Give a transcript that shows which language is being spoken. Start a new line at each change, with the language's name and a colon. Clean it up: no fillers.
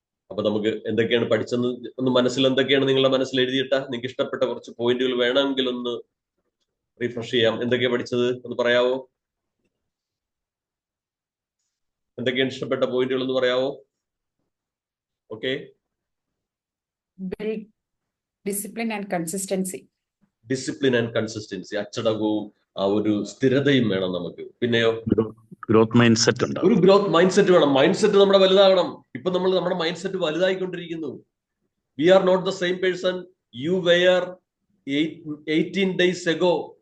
Malayalam: അപ്പൊ നമുക്ക് എന്തൊക്കെയാണ് പഠിച്ചെന്ന് ഒന്ന് മനസ്സിൽ എന്തൊക്കെയാണ് നിങ്ങളുടെ മനസ്സിൽ എഴുതിയിട്ട നിങ്ങൾക്ക് ഇഷ്ടപ്പെട്ട കുറച്ച് പോയിന്റുകൾ വേണമെങ്കിൽ ഒന്ന് റീഫ്രഷ് ചെയ്യാം. എന്തൊക്കെയാണ് പഠിച്ചത് ഒന്ന് പറയാവോ? എന്തൊക്കെയാണ് ഇഷ്ടപ്പെട്ട പോയിന്റുകൾ എന്ന് പറയാവോ? Okay.
English: Build discipline and consistency. Discipline and consistency.
Malayalam: അച്ചടക്കവും ആ ഒരു സ്ഥിരതയും വേണം നമുക്ക്. പിന്നെയോ ഗ്രോത്ത് മൈൻഡ് സെറ്റ് ഉണ്ട്. ഒരു ഗ്രോത്ത് മൈൻഡ് സെറ്റ് വേണം. മൈൻഡ് സെറ്റ് നമ്മുടെ വലുതാകണം. ഇപ്പൊ നമ്മുടെ mind set വലുതായിക്കൊണ്ടിരിക്കുന്നു.
English: We are not the same person you were 18 days ago.